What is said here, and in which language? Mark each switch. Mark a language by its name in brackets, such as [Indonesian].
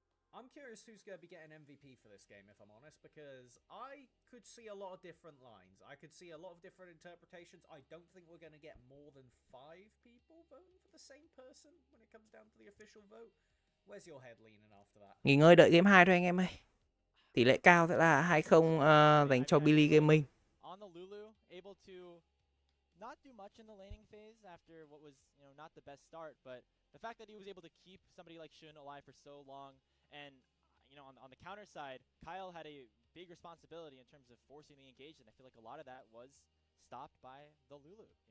[English] I'm curious who's going to be getting MVP for this game, if I'm honest, because I could see a lot of different lines. I could see a lot of different interpretations. I don't think we're going to get more than 5 people voting for the same person when it comes down to the official vote. Where's your head leaning after that? [Vietnamese] Nghỉ ngơi đợi game 2 thôi anh em ơi. Tỷ lệ cao sẽ là 2-0 dành cho BLG Gaming. [English] On the Lulu, able to not do much in the laning phase after what was, not the best start, but the fact that he was able to keep somebody like Shun alive for so long. And, on the counter side, Kyle had a big responsibility in terms of forcing the engage, and I feel like a lot of that was stopped by the Lulu.